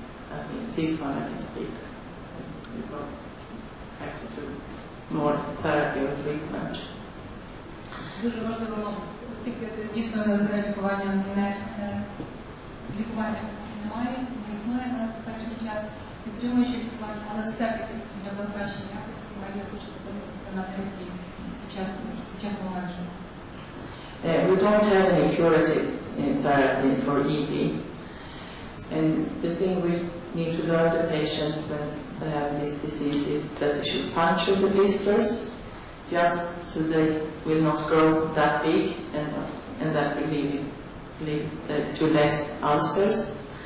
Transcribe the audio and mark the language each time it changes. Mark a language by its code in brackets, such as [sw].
[uk] I think this one I can speak. We go actually to more therapy or treatment. Дуже важливо, оскільки це дійсно лікування немає, не існує на перший час, підтримуючи лікування, але все-таки для покращення якості Марія хоче зупинитися на терапії сучасного менеджменту. [en] We don't have any curative therapy for EB. And the thing we need to learn the patient when they have this disease is that you should puncture the blisters just so they will not grow that big, and that will lead to less ulcers.